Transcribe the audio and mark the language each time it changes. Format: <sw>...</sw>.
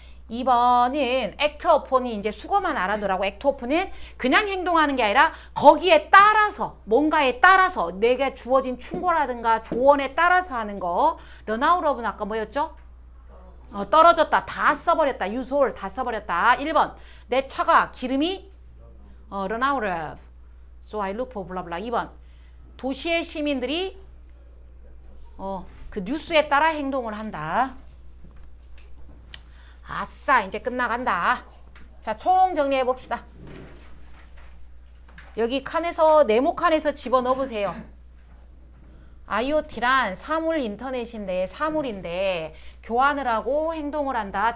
<ko>2번은 act upon이 이제 수거만 알아두라고. act upon은 그냥 행동하는 게 아니라 거기에 따라서 뭔가에 따라서 내가 주어진 충고라든가 조언에 따라서 하는 거. run out of는 아까 뭐였죠? 떨어졌다. 다 써버렸다.</ko> <en>use all</en> <ko>다 써버렸다. 1번 내 차가 기름이</ko> <en>run out of so I look for blah blah.</en> <ko>2번 도시의 시민들이 그 뉴스에 따라 행동을 한다. 아싸 이제 끝나간다. 자 총 정리해 봅시다. 여기 칸에서 네모 칸에서 집어넣어 보세요. IoT란 사물 인터넷인데 사물인데 교환을 하고 행동을 한다.</ko>